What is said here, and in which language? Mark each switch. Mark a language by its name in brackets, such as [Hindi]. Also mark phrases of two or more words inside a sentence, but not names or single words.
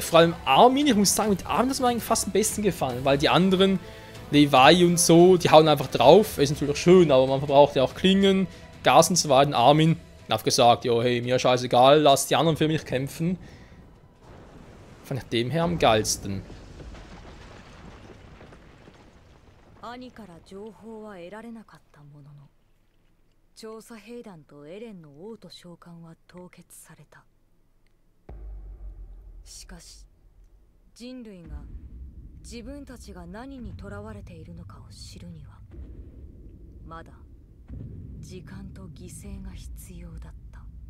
[German] Vor allem Armin, ich muss sagen, mit Armin hat es mir eigentlich fast am besten gefallen, weil die anderen, Levi und so, die hauen einfach drauf. Ist natürlich schön, aber man verbraucht ja auch Klingen, Gas und so weiter. Und Armin hat gesagt, jo, hey, mir scheißegal, lass die anderen für mich kämpfen. Fand ich dem her am geilsten. [Japanese] 兄から情報は得られなかったものの、調査兵団とエレンの王と召喚は凍結された。しかし人類が自分たちが何に囚われているのかを知るにはまだ時間と犠牲が必要だった。